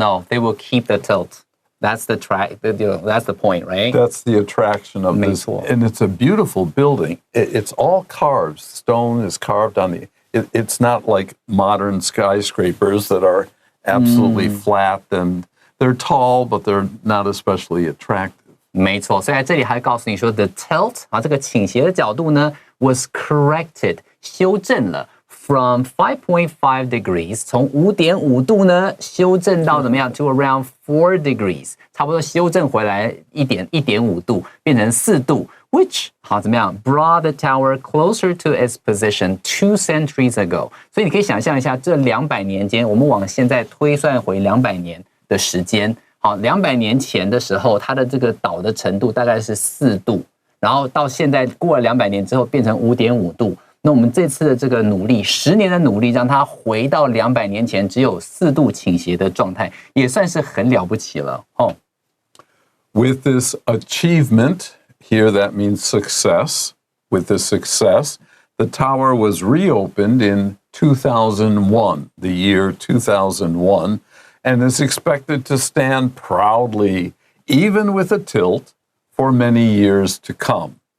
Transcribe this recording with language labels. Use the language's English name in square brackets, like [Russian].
[English] No, they will keep the tilt. That's the that's the point, right? That's the attraction of this. And it's a beautiful building. It's all carved. Stone is carved on the... It's not like modern skyscrapers that are absolutely flat, and they're tall, but they're not especially attractive. [Chinese] 没错，所以在这里还告诉你说 [English] the tilt [Chinese] 啊，这个倾斜的角度呢 [English] was corrected [Chinese] 修正了 [English] from 5.5 degrees [Chinese] 从 5.5 度呢修正到怎么样 [English] to around 4 degrees [Chinese] 差不多修正回来1.5度变成4度 [English] which [Chinese] 好怎么样 [English] brought the tower closer to its position 2 centuries ago [Chinese] 所以你可以想象一下这200年间我们往现在推算回200年的时间好，200年前的时候，它的这个倒的程度大概是4度，然后到现在过了200年之后变成5.5度。那我们这次的这个努力，10年的努力，让它回到200年前只有4度倾斜的状态，也算是很了不起了哦。 [English] With this achievement, here that means success. With this success, the tower was reopened in 2001, the year 2001. And is expected to stand proudly, even with a tilt, for many years to come.